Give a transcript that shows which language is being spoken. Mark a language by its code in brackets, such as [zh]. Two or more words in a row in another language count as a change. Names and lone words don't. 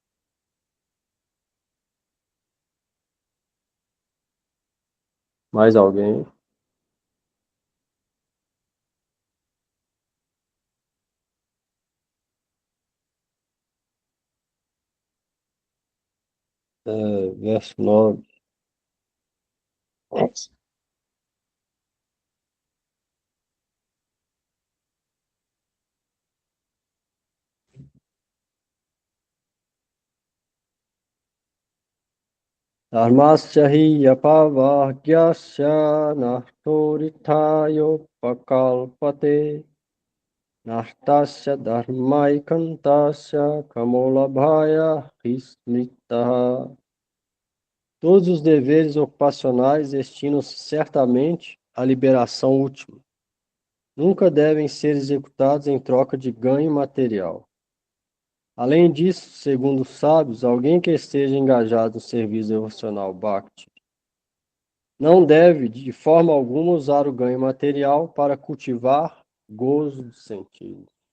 [pt] Mais alguém? Verso 9. [sa] धर्मस्य हि आपवर्ग्यस्य नार्थोऽर्थायोपकल्पते नार्थस्य धर्मैकान्तस्य कामो लाभाय हि स्मृतः. [pt] Todos os deveres ocupacionais destinam-se certamente à liberação última. Nunca devem ser executados em troca de ganho material. Além disso, segundo os sábios, alguém que esteja engajado no serviço devocional Bhakti não deve, de forma alguma, usar o ganho material para cultivar gozo de sentido.